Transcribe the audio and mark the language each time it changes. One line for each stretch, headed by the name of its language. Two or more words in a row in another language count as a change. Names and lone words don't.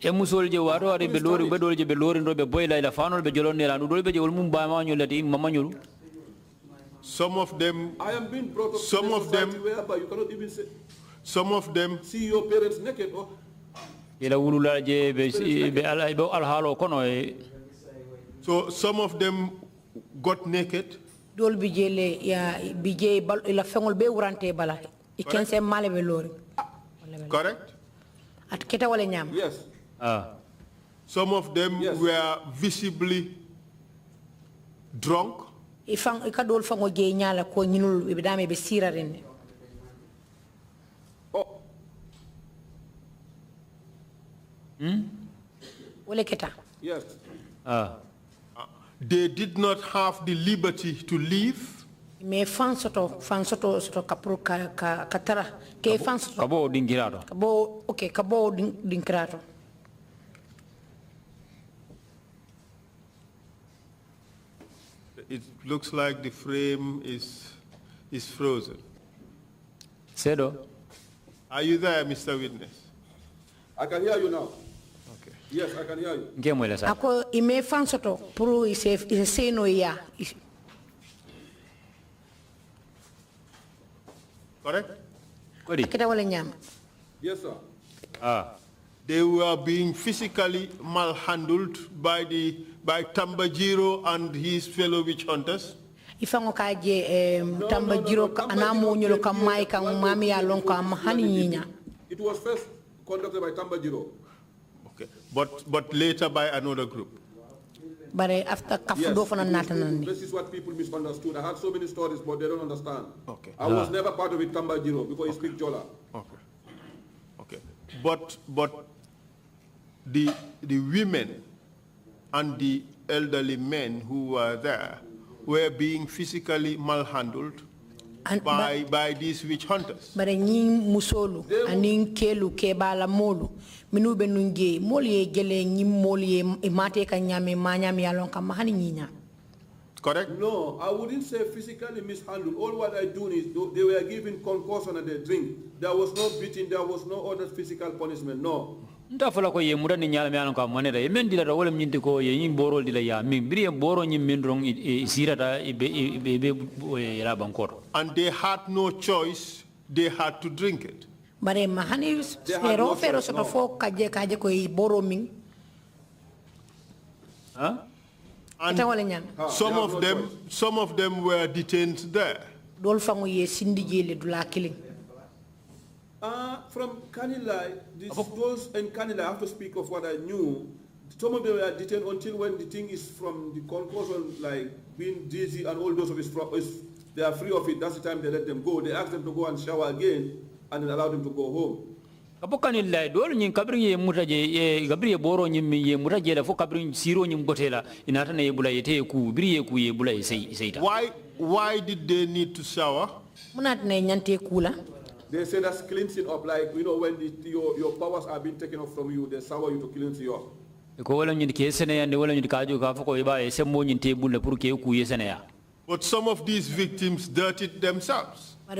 English: Some of them, I am being brought up some of them, whereby you cannot even say, some of them see your parents naked. Oh. So some of them got naked.
Jola-Fonyi: Dol bijele ya bije bal ila fengol be urante bala ikense male be lori.
English: Correct?
Jola-Fonyi: At keta wala nyam.
English: Yes. Some of them were visibly drunk.
Jola-Fonyi: Ifang ikadol fango je nyala ko nyinul be dame be siraren.
English: Oh.
Jola-Fonyi: Wala keta.
English: Yes. They did not have the liberty to leave.
Jola-Fonyi: Me fan soto kapro katara ke fan soto kabo dingirato kabo okay kabo dingirato.
English: It looks like the frame is frozen. Sedo, are you there, Mr. Witness? I can hear you now. Okay. Yes, I can hear you.
Jola-Fonyi: Ako ime fan soto pro ise no ya
English: Correct?
Jola-Fonyi: Kita wala nyam.
English: Yes, sir. They were being physically malhandled by Tambajiro and his fellow witch hunters.
Jola-Fonyi: Ifango kaje Tambajiro anamo nyolo kamai kang mami ya lonka mahani nyinya.
English: It was first conducted by Tambajiro. Okay, but later by another group. But after
Jola-Fonyi: kafudo fana natanandi.
English: This is what people misunderstood. I had so many stories, but they don't understand. Okay. I was never part of it, Tambajiro, because he speaks Jola. Okay. But the women and the elderly men who were there were being physically malhandled by these witch hunters.
Jola-Fonyi: But musolu anin kelu kebala molu minu benunge moli gele nyi moli imate kanyame manyame alon kamahani nyinya.
English: Correct? No, I wouldn't say physically mishandled. All what I do is they were given concussion and they drink. There was no beating, there was no other physical punishment. No.
Jola-Fonyi: Ndafala ko ye murani nyala me alon ka manera e men dila wala nyindi ko ye yin borol dila ya min biri boro nyi min rong sirata be ra bankor.
English: And they had no choice, they had to drink it.
Jola-Fonyi: Bare mahani fero soto fo kaje ko boro min.
English: And some of them were detained there.
Jola-Fonyi: Dol fango ye sindi jele dula killing.
English: From Kanilai, those in Kanilai, I have to speak of what I knew. Some of them were detained until when the thing is from the concussion, like being dizzy and all those of they are free of it. That's the time they let them go. They ask them to go and shower again and then allow them to go home.
Jola-Fonyi: Kapokani lai dol nyin kabri ye mutaje ye gabri boro nyin ye mutaje la fo kabri siro nyin botela inata na ye bula yete ku biri ye ku ye bula seita.
English: Why did they need to shower?
Jola-Fonyi: Munat ne nyante kula.
English: They say that's cleansing up, like when your powers are being taken off from you, they shower you to cleanse you up. But some of these victims dirtied themselves.